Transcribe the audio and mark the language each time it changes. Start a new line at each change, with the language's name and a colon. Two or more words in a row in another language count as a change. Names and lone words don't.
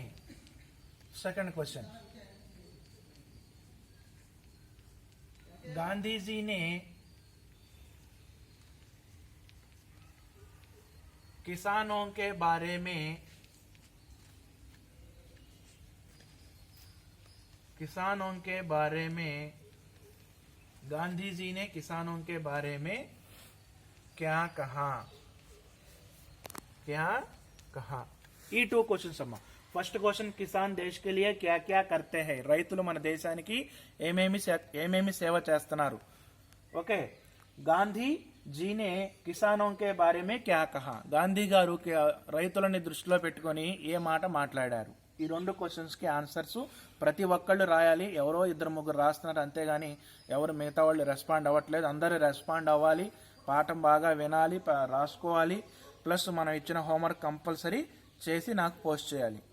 English: second question,
Hindi: गांधी जी ने किसानों के बारे में गांधी जी ने किसानों के बारे में क्या कहा?
Telugu: ఈ
English: two questions
Telugu: అమ్మా.
English: first question,
Hindi: किसान देश के लिए क्या क्या करते हैं.
Telugu: రైతులు మన దేశానికి ఏమేమి సేవ చేస్తున్నారు.
Hindi: ओके, गांधी जी ने किसानों के बारे में क्या कहा.
Telugu: గాంధీ గారు రైతులని దృష్టిలో పెట్టుకొని ఏ మాట మాట్లాడారు. ఈ రెండు క్వశ్చన్స్కి ఆన్సర్స్ ప్రతి ఒక్కళ్ళు రాయాలి. ఎవరో ఇద్దరు ముగ్గురు రాస్తున్నారు అంతేగాని ఎవరు మిగతా వాళ్ళు రెస్పాండ్ అవ్వట్లేదు. అందరూ రెస్పాండ్ అవ్వాలి, పాఠం బాగా వినాలి, రాసుకోవాలి. ప్లస్ మనం ఇచ్చిన
English: homework compulsory
Telugu: చేసి నాకు పోస్ట్ చేయాలి.